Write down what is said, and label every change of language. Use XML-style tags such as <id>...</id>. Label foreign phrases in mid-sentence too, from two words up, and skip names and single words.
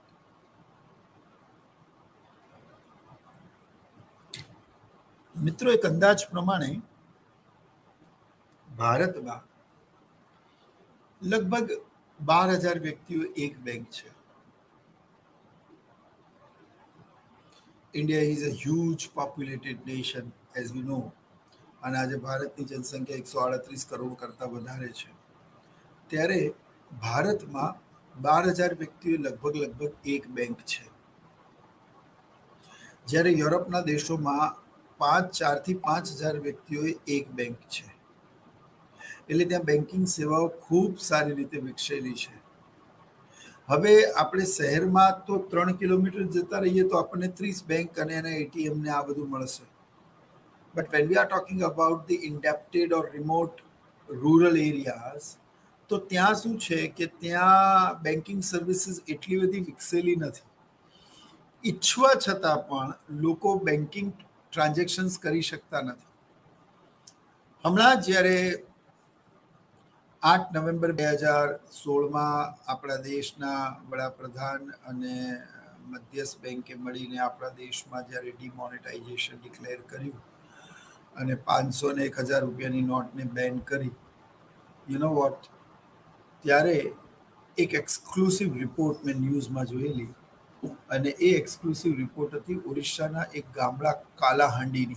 <gu>મિત્રો, એક અંદાજ પ્રમાણે ભારતમાં લગભગ 12,000 વ્યક્તિઓ એક બેંક છે.</gu> <en>India is a huge populated nation, as we know.</en> <gu>અને આજે ભારતની જનસંખ્યા 138 કરોડ કરતાં વધારે છે. ત્યારે ભારતમાં 12,000 વ્યક્તિઓ લગભગ એક બેંક છે. જ્યારે યુરોપના દેશોમાં 4થી 5,000 વ્યક્તિઓએ એક બેંક છે. એટલે ત્યાં બેન્કિંગ સેવાઓ ખૂબ સારી રીતે વિકસેલી છે. હવે આપણે શહેરમાં તો 3 કિલોમીટર જતા રહીએ તો આપણને 30 બેંક અને એના એટીએમ ને આ બધું મળશે.</gu> <en>But when we are talking about the indebted or remote rural areas,</en> <gu>તો ત્યાં શું છે કે ત્યાં</gu> <en>banking services</en> <gu>એટલી બધી વિકસેલી નથી. ઈચ્છવા છતાં પણ લોકો</gu> <en>banking transactions</en> <gu>કરી શકતા નથી. હમણાં જ્યારે 8 નવેમ્બર 2016માં આપણા દેશના વડાપ્રધાન અને મધ્યસ્થ બેંકે મળીને આપણા દેશમાં જ્યારે ડિમોનેટાઇઝેશન ડિક્લેર કર્યું અને 500 ને 1000 રૂપિયાની નોટને બેન કરી,</gu> <en>you know what,</en> <gu>ત્યારે એક</gu> <en>exclusive report</en> <gu>મેં ન્યૂઝમાં જોયેલી, અને એ</gu> <en>exclusive report</en> <gu>હતી ઓડિશાના એક ગામડા કાલાહાંડીની.</gu>